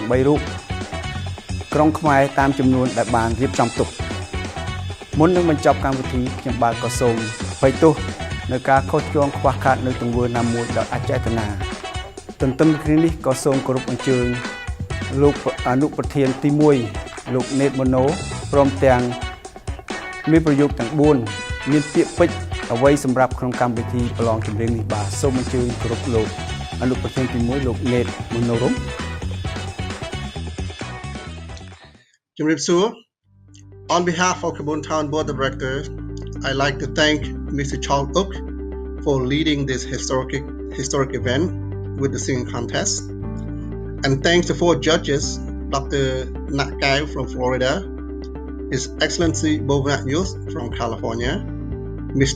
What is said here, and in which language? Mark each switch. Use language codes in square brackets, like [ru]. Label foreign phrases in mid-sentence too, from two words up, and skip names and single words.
[km] 3 រូបក្រុងខ្មែរតាមចំនួនដែលបានរៀបចំទុកមុននឹងបញ្ចប់កម្មវិធីខ្ញុំបាទក៏សូមអភ័យទោសនៅការខុសឆ្គងខ្វះខាតនៅទង្វើណាមួយដោយអចេតនាទន្ទឹមគ្នានេះក៏សូមគោរពអញ្ជើញលោកអនុប្រធានទី1លោកណេតម៉ូណូព្រមទាំងមានប្រយោគទាំង4មានពាក្យពេចន៍អ្វីសម្រាប់ក្នុងកម្មវិធីប្រឡងចម្រៀងនេះបាទសូមអញ្ជើញគោរពលោកអនុប្រធានទី1លោកណេតម៉ូណូរុំ [en] ជំរាបសួរ On behalf of Cambodian Town Board of Directors, I'd like to thank Mr. Charles Oak for leading this historic event with the singing contest. And thanks to 4 judges, Dr. Nat Kai from Florida, His Excellency Bovnat Youth from California, Mr.